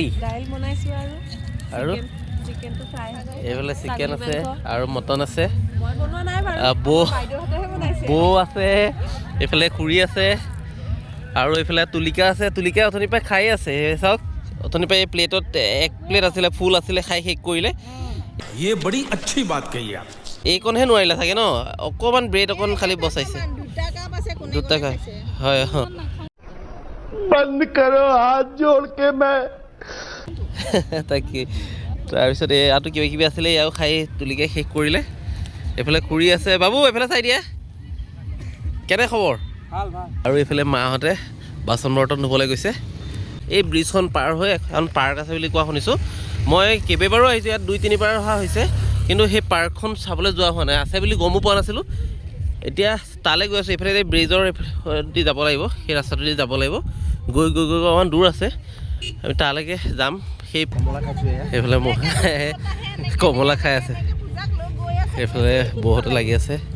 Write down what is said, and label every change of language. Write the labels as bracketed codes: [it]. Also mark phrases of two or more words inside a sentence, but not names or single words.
[as] বনাইছোঁ আৰু চিকেনটো ফ্ৰাই হ'ব এইফালে চিকেন আছে আৰু মটন আছে মই বনোৱা নাই বাৰু বাইদেউহঁতেহে বনাইছে বৌ আছে এইফালে খুৰী আছে আৰু এইফালে তুলিকা আছে তুলিকা অথনিৰ পৰা খাই আছে চাওক অথনিৰ পৰা এই প্লেটত এক প্লেট আছিলে ফুল আছিলে খাই শেষ কৰিলে [hi] ये बड़ी अच्छी बात कही आप [as] এইকণহে নোৱাৰিলে চাগে ন অকণমান ব্ৰেড অকণ খালি বচাইছে 2 টকা হয় [hi] बंद करो हाथ जोड़ के मैं [as] তাকে তাৰপিছত আৰু কিবা কিবি আছিলে এয়াও খাই তুলিকে শেষ কৰিলে এইফালে খুৰী আছে বাবু এইফালে চাই দিয়া কেনে খবৰ আৰু এইফালে মাহঁতে বাচন বৰ্তন ধুবলৈ গৈছে এই ব্ৰিজখন পাৰ হৈ এখন পাৰ্ক আছে বুলি কোৱা শুনিছোঁ মই কেইবাবাৰো আহিছোঁ ইয়াত 2-3 বাৰ অহা হৈছে কিন্তু সেই পাৰ্কখন চাবলৈ যোৱা হোৱা নাই আছে বুলি গমো পোৱা নাছিলোঁ এতিয়া তালৈ গৈ আছোঁ এইফালে ব্ৰিজৰ দি যাব লাগিব সেই ৰাস্তাটো দি যাব লাগিব গৈ অকণমান দূৰ আছে আমি তালৈকে যাম সেই এইফালে কমলা খাই আছে এইফালে বৌহঁতে লাগি আছে